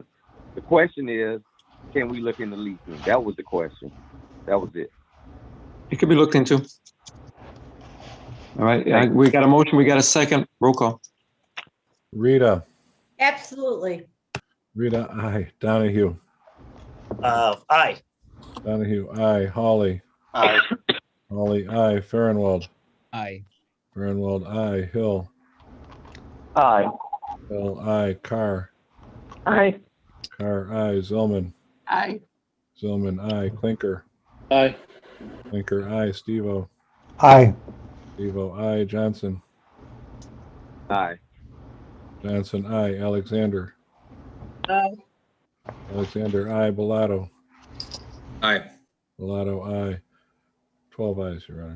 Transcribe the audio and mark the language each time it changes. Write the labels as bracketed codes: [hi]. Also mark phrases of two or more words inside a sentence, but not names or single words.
[en] The question is, can we look into leasing? That was the question. That was it. It could be looked into. All right, we got a motion, we got a second. Roll call. Rita. Absolutely. Rita, aye. Donahue. Aye. Donahue, aye. Hawley. Aye. Hawley, aye. Farnwell. Aye. Farnwell, aye. Hill. Aye. Hill, aye. Carr. Aye. Carr, aye. Zillman. Aye. Zillman, aye. Clinker. Aye. Clinker, aye. Steve-O. Aye. Steve-O, aye. Johnson. Aye. Johnson, aye. Alexander. Aye. Alexander, aye. Bellato. Aye. Bellato, aye. 12 ayes, Your Honor.